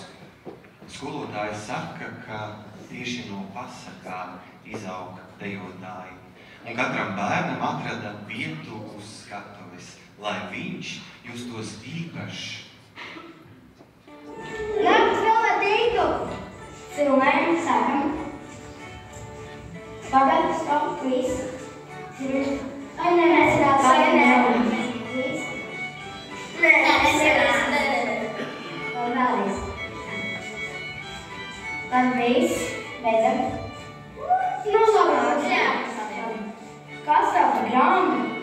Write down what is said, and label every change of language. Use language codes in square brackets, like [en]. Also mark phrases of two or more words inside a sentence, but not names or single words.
[lv] Skolotājs saka, ka tieši no pasakām izaug dejotāji. Un katram bērnam atrada vietu uz skatuves, lai viņš justos īpašs. Labs vēl ar tīklu! Cilvēki sākam. Pagad, [en] stop, please. [lv] Ai, nē, vēlreiz. Labi, beidzam. Nu, labi. Kas tev par grāmatu?